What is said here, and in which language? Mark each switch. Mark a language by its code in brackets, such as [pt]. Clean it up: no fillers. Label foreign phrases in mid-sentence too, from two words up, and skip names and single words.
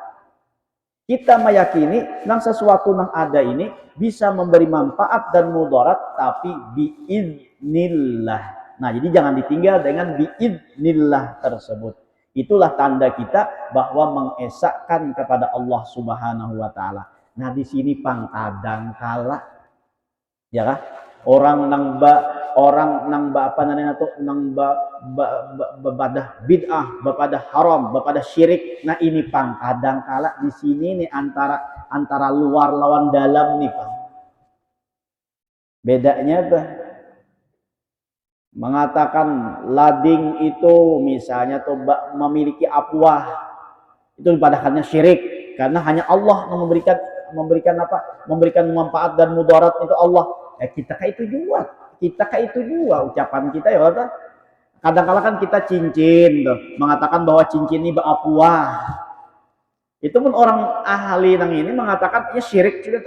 [id] Kita meyakini yang sesuatu yang ada ini bisa memberi manfaat dan mudarat, tapi biiznillah. Nah, jadi jangan ditinggal dengan biiznillah tersebut. Itulah tanda kita bahwa mengesahkan kepada Allah [ar] Subhanahu wa Ta'ala. [bjn] Nah, di sini pang kadang kala, ya kan? Orang nang apa namanya tuh nang bepadah bid'ah, bepadah haram, bepadah syirik. Nah, ini pang kadang kala di sini nih antara luar lawan dalam nih pang. [id] Bedanya tuh mengatakan lading itu misalnya tuh memiliki apwah, itu padahalnya syirik, karena hanya Allah yang memberikan apa? Memberikan manfaat dan mudarat itu Allah. Kita itu juga. [bjn] Kita kayak itu juga ucapan kita ya Allah. Kadang-kala kan kita cincin tuh, mengatakan bahwa cincin ini baapuah. Itu pun orang ahli nang ini mengatakan ya syirik juga tuh.